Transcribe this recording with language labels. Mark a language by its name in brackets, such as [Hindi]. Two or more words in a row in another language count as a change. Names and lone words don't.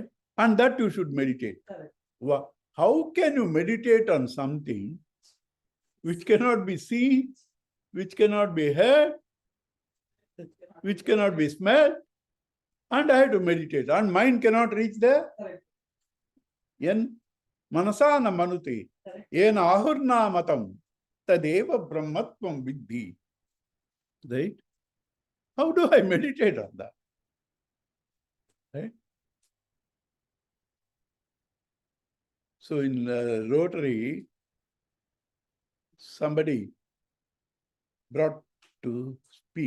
[English] And that you should meditate. How can you meditate on something which cannot be seen, which cannot be heard, which cannot be smelled, and I have to meditate. And mind cannot reach there. [Sanskrit] येन मनसा न मनुते, येनाहुर्मनो मतम्, तदेव ब्रह्म त्वं विद्धि. [English] Right? How do I meditate on that? Right? So in Rotary, somebody brought to speak.